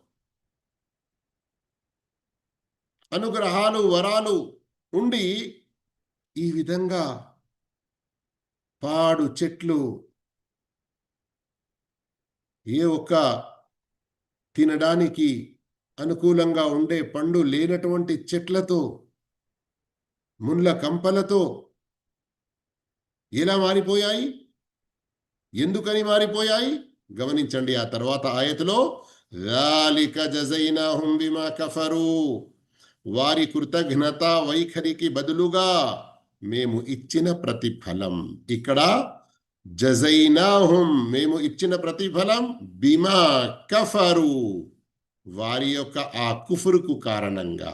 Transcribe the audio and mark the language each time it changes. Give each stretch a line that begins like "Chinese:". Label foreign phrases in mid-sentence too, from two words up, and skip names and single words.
Telugu: అనుగ్రహాలు వరాలు ఉండి ఈ విధంగా పాడు చెట్లు, ఏ ఒక్క తినడానికి అనుకూలంగా ఉండే పండు లేనటువంటి చెట్లతో, ముళ్ళ కంపలతో ఎలా మారిపోయాయి? ఎందుకని మారిపోయాయి గమనించండి. ఆ తర్వాత ఆయతలో
Arabic: ذَلِكَ جَزَيْنَاهُمْ بِمَا كَفَرُوا,
Telugu: వారి కృతజ్ఞత వైఖరికి బదులుగా మేము ఇచ్చిన ప్రతిఫలం. ఇక్కడ జజైనాహుం, మేము ఇచ్చిన ప్రతిఫలం,
Arabic: بما كفروا,
Telugu: వారి యొక్క ఆ కుఫరుకు కారణంగా.